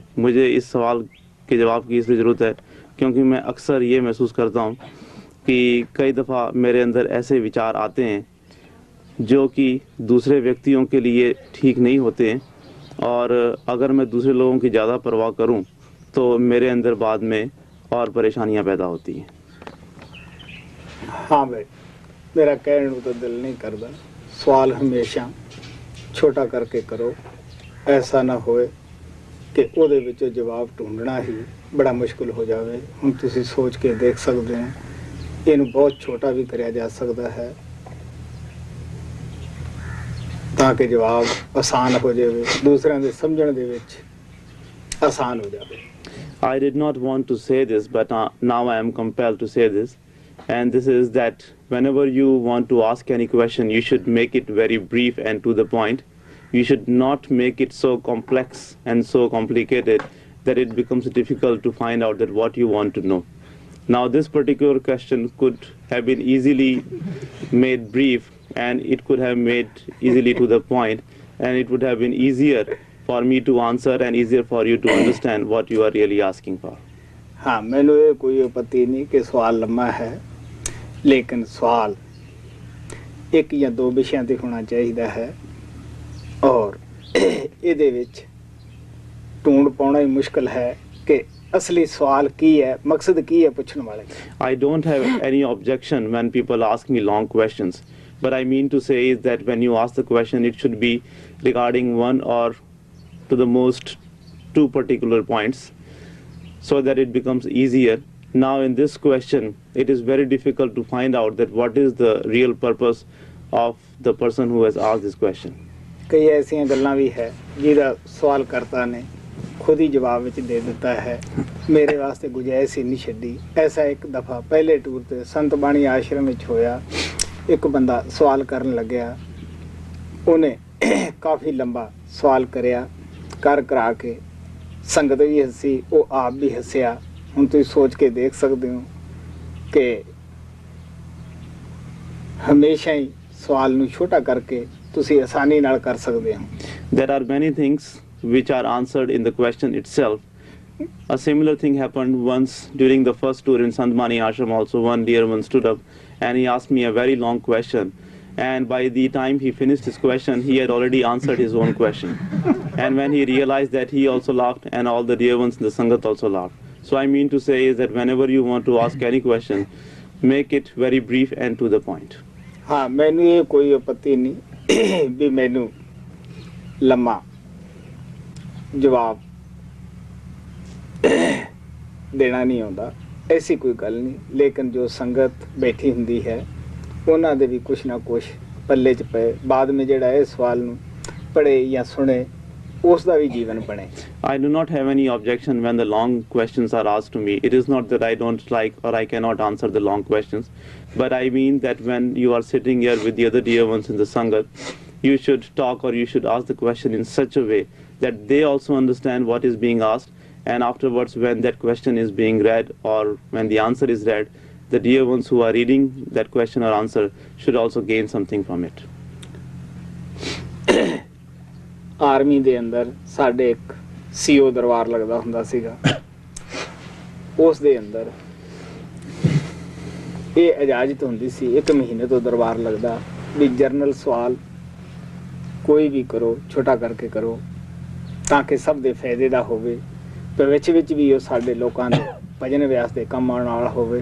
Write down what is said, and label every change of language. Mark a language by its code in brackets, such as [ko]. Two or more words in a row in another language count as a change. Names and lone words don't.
[hi] मुझे इस सवाल के जवाब की इसलिए ज़रूरत है क्योंकि मैं अक्सर ये महसूस करता हूँ कि कई दफ़ा मेरे अंदर ऐसे विचार आते हैं जो कि दूसरे व्यक्तियों के लिए ठीक नहीं होते हैं और अगर मैं दूसरे लोगों की ज़्यादा परवाह करूं तो मेरे अंदर बाद में और परेशानियां पैदा होती हैं। हाँ भाई मेरा कहने को तो दिल नहीं करता, सवाल हमेशा छोटा करके करो, ऐसा ना होए कि [pa] ਉਹਦੇ ਵਿੱਚੋਂ ਜਵਾਬ ਢੂੰढਣਾ ਹੀ ਬੜਾ ਮੁਸ਼ਕਿਲ ਹੋ ਜਾਵੇ। ਹੁਣ ਤੁਸੀਂ ਸੋਚ ਕੇ ਦੇਖ ਸਕਦੇ ਹੋ ਇਹਨੂੰ ਬਹੁਤ ਛੋਟਾ ਵੀ ਕਰਿਆ ਜਾ ਸਕਦਾ ਹੈ ਤਾਂ ਕਿ ਜਵਾਬ ਆਸਾਨ ਹੋ ਜਾਵੇ, ਦੂਸਰਿਆਂ ਦੇ ਸਮਝਣ ਦੇ ਵਿੱਚ ਆਸਾਨ ਹੋ ਜਾਵੇ। [en] I did not want to say this, but now I am compelled to say this, and this is that whenever you want to ask any question, you should make it very brief and to the point. You should not make it so complex and so complicated that it becomes difficult to find out that what you want to know. Now, this particular question could have been easily made brief, and it could have made easily to the point, and it would have been easier for me to answer and easier for you to understand what you are really asking for. [hi] हाँ मैंने ये कोई आपत्ति नहीं कि सवाल लम्बा है, लेकिन सवाल एक या दो विषयों ते होना चाहिए है और [pa] ਇਹਦੇ ਵਿੱਚ ਢੂੰਡ ਪਾਉਣਾ ਹੀ ਮੁਸ਼ਕਲ ਹੈ ਕਿ [hi] असली सवाल की है, मकसद की है पूछने वाले। [en] I don't have any objection when people ask me long questions, but I mean to say is that when you ask the question, it should be regarding one or to the most two particular points, so that it becomes easier. Now in this question, it is very difficult to find out that what is the real purpose of the person who has asked this question. [pa] ਕਈ ਐਸੀ ਗੱਲਾਂ ਭੀ ਹੈ ਜਿਹਦਾ ਸਵਾਲ ਕਰਤਾ ਨੇ ਖੁਦ ਹੀ ਜਵਾਬ ਵਿਚ ਦੇ ਦਿੱਤਾ ਹੈ, ਮੇਰੇ ਵਾਸਤੇ ਗੁੰਜਾਇਸ਼ ਹੀ ਨਹੀਂ ਛੱਡੀ। ਐਸਾ ਇੱਕ ਦਫ਼ਾ ਪਹਿਲੇ ਟੂਰ ਤੇ ਸੰਤ ਬਾਣੀ ਆਸ਼ਰਮ ਵਿਚ ਹੋਇਆ, ਇੱਕ ਬੰਦਾ ਸਵਾਲ ਕਰਨ ਲੱਗਿਆ, ਉਨ੍ਹੇ ਕਾਫ਼ੀ ਲੰਬਾ ਸਵਾਲ ਕਰਿਆ, ਕਰ ਕਰਾ ਕੇ ਸੰਗਤ ਭੀ ਹੱਸੀ, ਵੋ ਆਪ ਭੀ ਹੱਸਿਆ। ਹੁਣ ਤੁਸੀਂ ਸੋਚ ਕੇ ਦੇਖ ਸਕਤੇ ਹੋ ਕਿ ਹਮੇਸ਼ਾ ਹੀ ਸਵਾਲ ਨੂੰ ਛੋਟਾ ਕਰਕੇ ਤੁਸੀਂ ਆਸਾਨੀ ਨਾਲ ਕਰ ਸਕਤੇ ਹੋ। [en] There are many things which are answered in the question itself. A similar thing happened once during the first tour in Sant Mani Ashram also. One dear one stood up and he asked me a very long question, And by the time he finished his question, he had already answered his own question. And when he realized that, he also laughed, and all the dear ones in the Sangat also laughed. So I mean to say is that whenever you want to ask any question, make it very brief and to the point. [pa] ਹਾਂ ਮੈਨੂੰ ਇਹ ਕੋਈ ਆਪੱਤੀ ਨਹੀਂ ਵੀ ਮੈਨੂੰ ਲੰਮਾ ਜਵਾਬ ਦੇਣਾ ਨਹੀਂ ਆਉਂਦਾ, ਐਸੀ ਕੋਈ ਗੱਲ ਨਹੀਂ। ਲੇਕਿਨ ਜੋ ਸੰਗਤ ਬੈਠੀ ਹੁੰਦੀ ਹੈ ਉਹਨਾਂ ਦੇ ਵੀ ਕੁਛ ਨਾ ਕੁਛ ਪੱਲੇ 'ਚ ਪਏ, ਬਾਅਦ ਵਿੱਚ ਜਿਹੜਾ ਇਹ ਸਵਾਲ ਨੂੰ ਪੜ੍ਹੇ ਜਾਂ ਸੁਣੇ ਉਸ ਦਾ ਵੀ ਜੀਵਨ ਬਣੇ। [en] I do not have any objection when the long questions are asked to me. It is not that I don't like or I cannot answer the long questions, but I mean that when you are sitting here with the other dear ones in the Sangat, you should talk or you should ask the question in such a way that they also understand what is being asked, and afterwards when that question is being read or when the answer is read, the dear ones who are reading that question or answer should also gain something from it. [pa] ਆਰਮੀ ਦੇ ਅੰਦਰ ਸਾਡੇ ਇੱਕ ਸੀਓ ਦਰਬਾਰ ਲੱਗਦਾ ਹੁੰਦਾ ਸੀਗਾ, ਉਸ ਦੇ ਅੰਦਰ ਇਹ ਇਜਾਜ਼ਤ ਹੁੰਦੀ ਸੀ 1 ਮਹੀਨੇ ਤੋਂ ਦਰਬਾਰ ਲੱਗਦਾ ਵੀ ਜਰਨਲ ਸਵਾਲ ਕੋਈ ਵੀ ਕਰੋ, ਛੋਟਾ ਕਰਕੇ ਕਰੋ ਤਾਂ ਕਿ ਸਭ ਦੇ ਫਾਇਦੇ ਦਾ ਹੋਵੇ, ਤੇ ਵਿੱਚ ਵੀ ਉਹ ਸਾਡੇ ਲੋਕਾਂ ਦੇ ਭਜਨ ਅਭਿਆਸ ਦੇ ਕੰਮ ਆਉਣ ਵਾਲਾ ਹੋਵੇ।